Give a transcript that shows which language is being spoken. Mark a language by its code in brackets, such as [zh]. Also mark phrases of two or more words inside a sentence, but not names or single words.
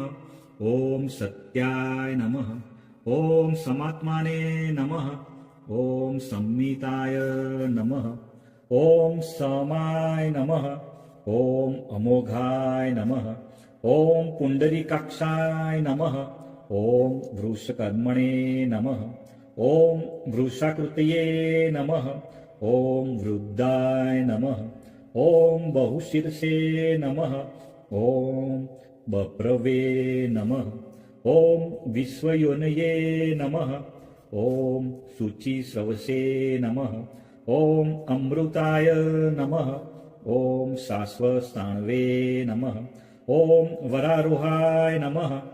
[sa] ઓમ સત્યાય નમઃ. ઓમ સમાત્માને નમઃ. ઓમ સંમિતાય નમઃ. ઓમ સમાય નમઃ. ઓમ અમોઘાય નમઃ. ઓમ પુંડરીકાક્ષાય નમઃ. ॐ वृषकर्मणे नमः ॐ वृषाकृतये नमः ॐ वृद्धाय नमः ॐ बहुशीर्षे नमः ॐ बप्रवे नमः ॐ विश्वयोनये नमः ॐ शुचिस्रवसे नमः ॐ अमृताय नमः ॐ शाश्वतस्थाणवे नमः ॐ वरारोहाय नमः